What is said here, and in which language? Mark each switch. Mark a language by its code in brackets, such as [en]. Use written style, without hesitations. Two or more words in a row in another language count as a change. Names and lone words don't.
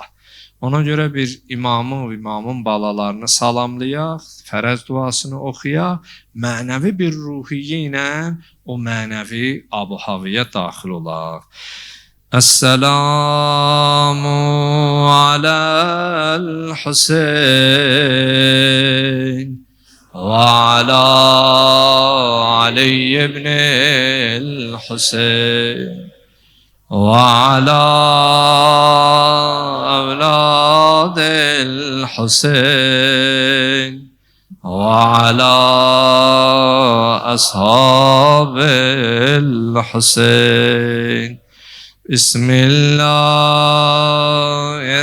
[az] Ona görə bir imamın balalarını salamlayaq, fərəz duasını oxuyaq, mənəvi bir ruhiyyə ilə o mənəvi abu-havaya daxil olaq. [ar] السلام على الحسين وعلى علي بن الحسين وعلى أولاد الحسين وعلى أصحاب الحسين بسم الله